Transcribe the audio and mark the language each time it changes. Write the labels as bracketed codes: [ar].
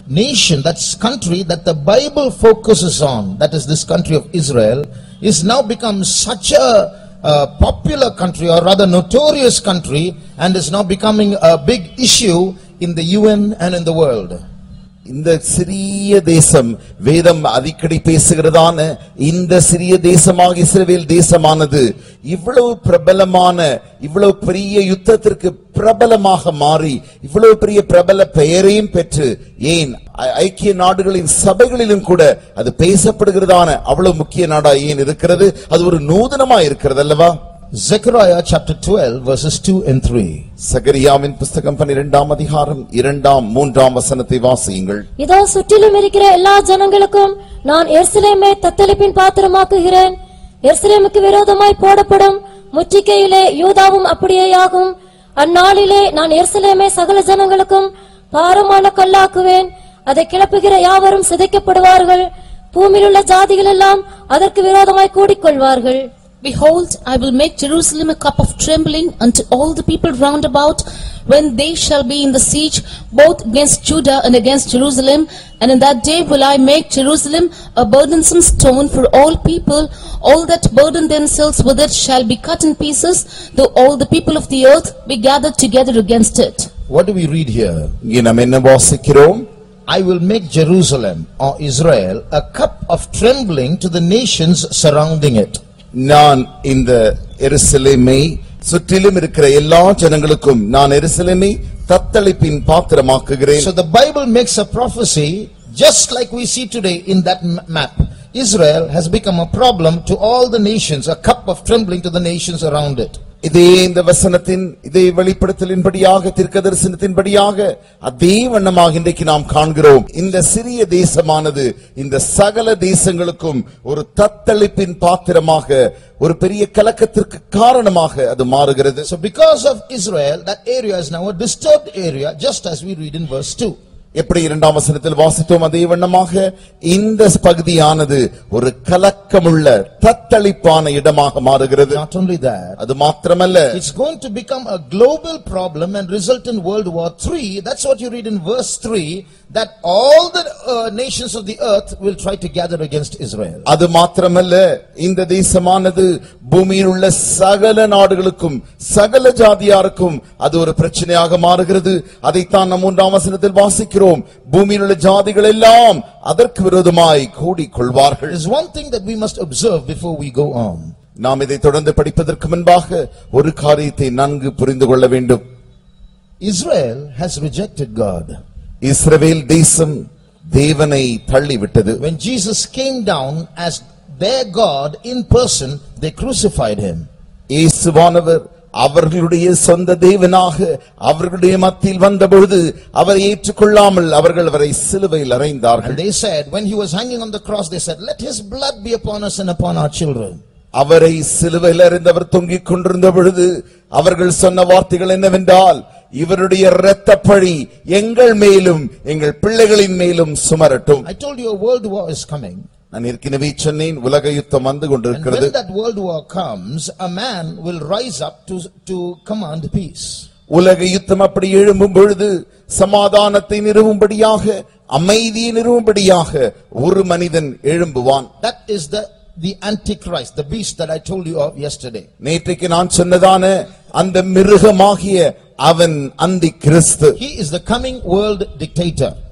[en] Nation, that's country that the Bible focuses on, that is this country of Israel, is now become such a popular country, or rather notorious country, and is now becoming a big issue in the UN and in the world. [ta] இந்த சிறிய தேசம், வேதம் அடிக்கடி பேசுகிறதான இந்த சிறிய தேசமாக இஸ்ரவேல் தேசமானது இவ்வளவு பிரபலமான, இவ்வளவு பெரிய யுத்தத்திற்கு பிரபலமாக மாறி இவ்வளவு பெரிய பிரபல பெயரையும் பெற்று, ஏன் ஐக்கிய நாடுகளின் சபைகளிலும் கூட அது பேசப்படுகிறதான அவ்வளவு முக்கிய நாடா ஏன் இருக்கிறது? அது ஒரு நூதனமா இருக்கிறது அல்லவா? [en] Zechariah chapter 12 verses 2 and 3. [ta] சகரியாவின் புத்தகம் 12ஆம் அதிகாரம் 2ஆம் 3ஆம் வசனத்தை வாசியுங்கள். இதோ சுற்றிலும் இருக்கிற எல்லா ஜனங்களுக்கும் நான் எருசலேமை தத்தளிப்பின் பாத்திரமாக்குகிறேன். எருசலேமுக்கு விரோதமாய் போடப்படும் முற்றுகையிலே யூதாவும் அப்படியேயாகும். அந்நாளிலே நான் எருசலேமை சகல ஜனங்களுக்கும் பாரமான கல்லாக்குவேன். அதை கிளப்புகிற யாவரும் சிதைக்கப்படுவார்கள். பூமியிலுள்ள ஜாதிகள் எல்லாம் அதற்கு விரோதமாய் கூடிக்கொள்வார்கள். [en] Behold, I will make Jerusalem a cup of trembling unto all the people round about, when they shall be in the siege, both against Judah and against Jerusalem. And in that day will I make Jerusalem a burdensome stone for all people. All that burden themselves with it shall be cut in pieces, though all the people of the earth be gathered together against it. What do we read here? [ta] இங்கே நாம் என்ன வாசிக்கிறோம்? [en] I will make Jerusalem or Israel a cup of trembling to the nations surrounding it. [ta] நான் இந்த எருசலேமை சுற்றிலும் இருக்கிற எல்லா ஜனங்களுக்கும் நான் எருசலேமை தத்தளிப்பின் பாத்திரமாக்குகிறேன். [en] So the Bible makes a prophecy just like we see today in that map. Israel has become a problem to all the nations, a cup of trembling to the nations around it. [ta] இதே இந்த வசனத்தின் இதே வெளிப்படுத்தலின்படியாக, தீர்க்கதரிசனத்தின்படியாக அதே வண்ணமாக இன்றைக்கு நாம் காண்கிறோம். இந்த சிறிய தேசமானது இந்த சகல தேசங்களுக்கும் ஒரு தத்தளிப்பின் பாத்திரமாக, ஒரு பெரிய கலக்கத்திற்கு காரணமாக அது மாறுகிறது. [en] So because of Israel, that area is now a disturbed area, just as we read in verse 2. [ta] எப்படி 2ஆம் வசனத்தில் வாசித்தோம் அதே வண்ணமாக இந்த பகுதியானது ஒரு கலக்கமுள்ள தத்தளிப்பான இடமாக மாறுகிறது. [en] Not only that, [ta] அது மாத்திரமல்ல, [en] it's going to become a global problem and result in World War III. That's what you read in verse 3, that all the nations of the earth will try to gather against Israel. [ta] அது மாத்திரமல்ல, இந்த தேசமானது பூமியில் உள்ள சகல நாடுகளுக்கும் சகல ஜாதியாருக்கும் அது ஒரு பிரச்சனையாக மாறுகிறது. அதைத்தான் நாம் 3ஆம் வசனத்தில் வாசிக்கிறோம். பூமியில் உள்ள ஜாதிகள் எல்லாம் அதற்கு விரோதமாய் கூடிக்கொள்வார்கள். [en] There is one thing that we must observe before we go on. [ta] நாம் இதை தொடர்ந்து படிப்பதற்கு முன்பாக ஒரு காரியத்தை நன்கு புரிந்து கொள்ள வேண்டும். [en] Israel has rejected God. [ta] இஸ்ரவேல் தேசம் தேவனை தள்ளிவிட்டது. [en] When Jesus came down as their God in person, they crucified him. [ta] இயேசுவானவர் அவர்களுடைய சொந்த தேவனாக அவர்களுடைய மத்தியில் வந்தபொழுது அவரை ஏற்றுக்கொள்ளாமல் அவர்கள் அவரை சிலுவையில் அறைந்தார்கள். [en] They said, when he was hanging on the cross, they said, let his blood be upon us and upon our children. [ta] அவரை சிலுவையில் அறைந்தவர் தொங்கிக் கொண்டிருந்த பொழுது அவர்கள் சொன்ன வார்த்தைகள் என்னவென்றால், இவருடைய இரத்தப்பழி எங்கள் மேலும் எங்கள் பிள்ளைகளின் மேலும் சுமரட்டும். [en] I told you a world war is coming. [ta] நான் ஏற்கனவே சொன்னேன், உலக யுத்தம் வந்து [en] And [ta] கொண்டிருக்கிறது. [en] when that world war comes, a man will rise up to command peace. [ta] உலக யுத்தம் அப்படி எழும்பும் பொழுது சமாதானத்தை நிறுவும்படியாக, அமைதியை நிறுவும்படியாக ஒரு மனிதன் எழும்புவான். [en] That is the Antichrist, the beast that I told you of yesterday. [ta] நேற்றைக்கு நான் சொன்னதான அந்த மிருகமாகிய அவன் அந்தி கிறிஸ்து. [en] He is the coming world dictator.